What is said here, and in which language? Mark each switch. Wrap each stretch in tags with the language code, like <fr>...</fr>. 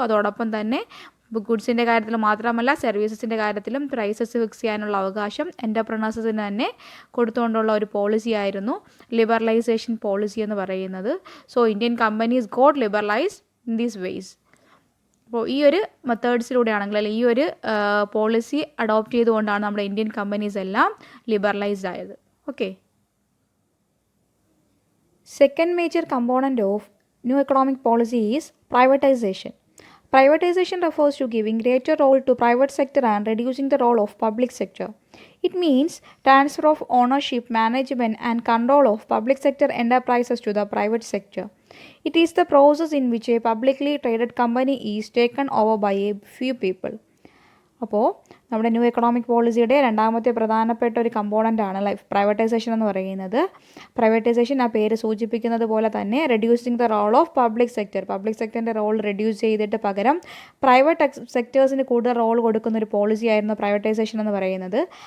<ml>അതോടൊപ്പം തന്നെ ഗുഡ്സിൻ്റെ കാര്യത്തിൽ മാത്രമല്ല സർവീസസിൻ്റെ കാര്യത്തിലും പ്രൈസസ് ഫിക്സ് ചെയ്യാനുള്ള അവകാശം എൻ്റർപ്രണേഴ്സിന് തന്നെ കൊടുത്തുകൊണ്ടുള്ള ഒരു പോളിസി ആയിരുന്നു ലിബറലൈസേഷൻ പോളിസി എന്ന് പറയുന്നത്.</ml> <en>So Indian companies got liberalised in these ways.</en> <ml>അപ്പോൾ ഈ ഒരു മെത്തേഡ്സിലൂടെയാണെങ്കിൽ അല്ലെങ്കിൽ ഈ ഒരു പോളിസി അഡോപ്റ്റ് ചെയ്തുകൊണ്ടാണ് നമ്മുടെ ഇന്ത്യൻ കമ്പനീസ് എല്ലാം ലിബറലൈസ്ഡ് ആയത്. Okay.</ml> <en>Second major component of new economic policy is privatization. Privatization refers to giving greater role to private sector and reducing the role of public sector. It means transfer of ownership, management and control of public sector enterprises to the private sector. It is the process in which a publicly traded company is taken over by a few people.</en> <ml>അപ്പോൾ നമ്മുടെ new economic പോളിസിയുടെ രണ്ടാമത്തെ പ്രധാനപ്പെട്ട ഒരു കമ്പോണൻ്റാണ് privatisation എന്ന് പറയുന്നത്. Privatisation ആ പേര് സൂചിപ്പിക്കുന്നത് പോലെ തന്നെ reducing the role of public sector. Public സെക്ടറിൻ്റെ role reduce ചെയ്തിട്ട് പകരം പ്രൈവറ്റ് സെക്ടേഴ്സിന് കൂടുതൽ റോൾ കൊടുക്കുന്ന ഒരു പോളിസി ആയിരുന്നു പ്രൈവറ്റൈസേഷൻ എന്ന് പറയുന്നത്.</ml>